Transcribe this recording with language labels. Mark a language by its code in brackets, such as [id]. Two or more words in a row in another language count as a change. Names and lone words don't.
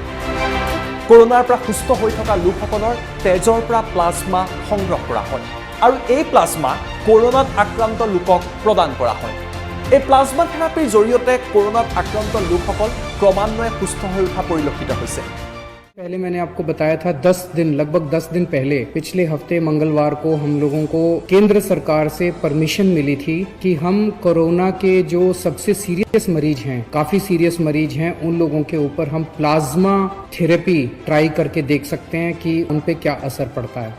[as] কৰোনাৰ পৰা সুস্থ হৈ থকা লোকসকলৰ তেজৰ পৰা প্লাজমা সংগ্ৰহ কৰা হয় আৰু এই প্লাজমা কৰোনাত আক্ৰান্ত লোকক প্ৰদান কৰা হয়। এই [en] plasma therapyৰ [as] জৰিয়তে কৰোনাত আক্ৰান্ত লোকসকল ক্ৰমান্বয়ে সুস্থ হৈ উঠা পৰিলক্ষিত হৈছে। [hi] पहले मैंने आपको बताया था 10 दिन, लगभग 10 दिन पहले, पिछले हफ्ते मंगलवार को हम लोगों को केंद्र सरकार से परमिशन मिली थी कि हम कोरोना के जो सबसे सीरियस मरीज हैं, काफी सीरियस मरीज हैं, उन लोगों के ऊपर हम [en] plasma therapy try [hi] करके देख सकते हैं कि उन पे क्या असर पड़ता है।